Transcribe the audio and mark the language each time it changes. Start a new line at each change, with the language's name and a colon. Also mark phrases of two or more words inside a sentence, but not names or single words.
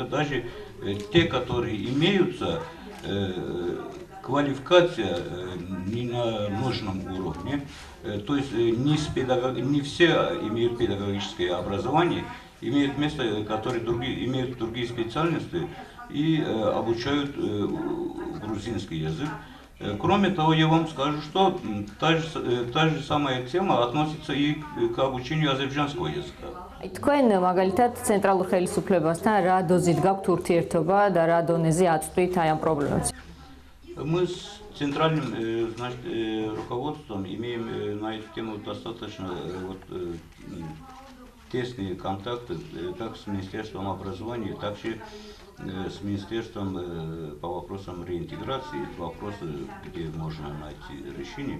Russian: Даже те, которые имеются, квалификация не на нужном уровне, то есть не все имеют педагогическое образование, имеют место, которые имеют другие специальности и обучают грузинский язык. Кроме того, я вам скажу, что та же самая тема относится и к обучению азербайджанского языка.
Georgian: თქვენ მაგალითად ცენტრალურ ხელისუფლებასთან რა დოზით გაქვთ ურთიერთობა და რა დონეზე აწვდით აი ამ პრობლემებს?
Russian: Мы с центральным, значит, руководством имеем на эту тему достаточно тесные контакты, как с Министерством образования, так и с Министерством по вопросам реинтеграции, вопросы, где можно найти решение.